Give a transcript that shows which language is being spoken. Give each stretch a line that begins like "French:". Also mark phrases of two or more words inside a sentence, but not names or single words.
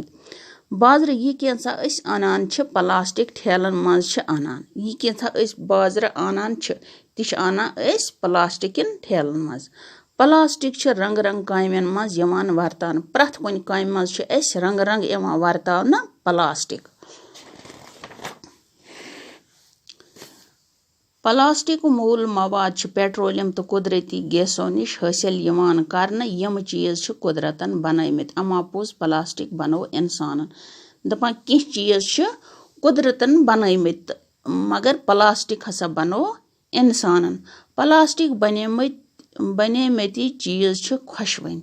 Kashmiri: बाजर यह कैसा अनान प्लास्टिक ठेलन मज अनान। यह कैसा बाजर अनान तह अनान प्लास्टिकन ठेलन मज। प्लास्टिक रंग रंग कामन मज यवान वर्तान। प्रथ कुन काम मज रंग रंग यवान वर्तावना प्लास्टिक। प्लास्टिक मूल मवाद पेट्रोलियम तो कुदरती गैसों निश हासिल यवान करने। यम चीज कुदरतन बनमत अमा पोज प्लास्टिक बनो इंसानन। दपान कह चीज कुदरतन बनमत मगर प्लास्टिक हसा बनो इंसानन। प्लास्टिक बनेमत चीज खुशवन।